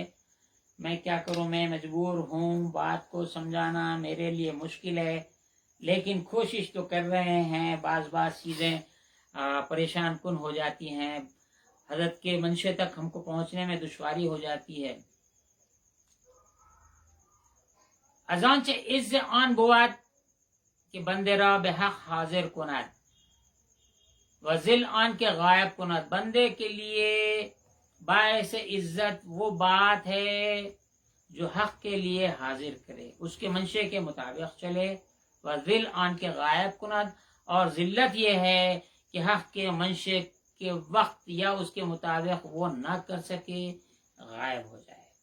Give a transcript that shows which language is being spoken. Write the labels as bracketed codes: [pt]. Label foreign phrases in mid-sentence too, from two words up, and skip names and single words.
[ur] میں کیا کروں، میں مجبور ہوں، بات کو سمجھانا میرے لیے مشکل ہے، لیکن کوشش تو کر رہے ہیں. بعض چیزیں پریشان کن ہو جاتی ہیں، حضرت کے منشے تک ہم کو پہنچنے میں دشواری ہو جاتی ہے. [fa] از آنچه عز آن بود که بنده را به حق حاضر کند و ذل آن کے غائب کند. [ur] بندے کے لیے باعث عزت وہ بات ہے جو حق کے لیے حاضر کرے، اس کے منشے کے مطابق چلے. [fa] و ذل آن کے غائب کند، [ur] اور ذلت یہ ہے کہ حق کے منشے کے وقت یا اس کے مطابق وہ نہ کر سکے، غائب ہو جائے.